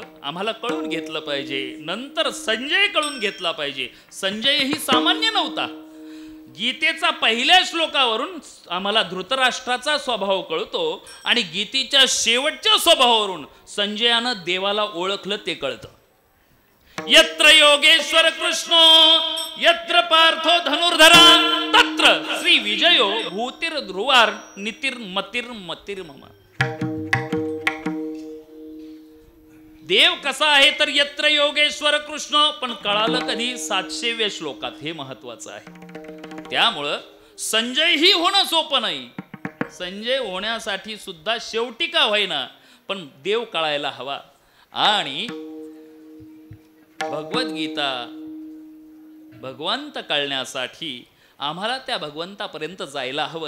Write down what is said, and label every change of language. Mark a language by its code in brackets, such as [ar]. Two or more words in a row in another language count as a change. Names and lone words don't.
[mr] आम्हाला कळून घेतलं पाहिजे. नंतर संजय कळून घेतला पाहिजे. संजय ही सामान्य नव्हता. गीतेचा पहिल्या श्लोकावरून आम्हाला धृतराष्ट्राचा स्वभाव कळतो आणि गीतेच्या शेवटच्या स्वभावावरून संजयानं देवाला ओळखलं ते कळतं. [sa] यत्र योगेश्वर कृष्ण यत्र पार्थो धनुर्धरा तत्र श्री विजयो भूतिर ध्रुवार नितिर मतिर मतिर मम. [mr] देव कसा आहे तर [sa] यत्र योगेश्वर कृष्ण, [mr] पण कळालं कधी? 700व्या श्लोकात. हे महत्वाचं आहे. त्यामुळं संजय ही होणं सोपं नाही. संजय होण्यासाठी सुद्धा शेवटी का होईना पण देव कळायला हवा. आणि भगवद्गीता भगवंत कळण्यासाठी आम्हाला त्या भगवंतापर्यंत जायला हवं.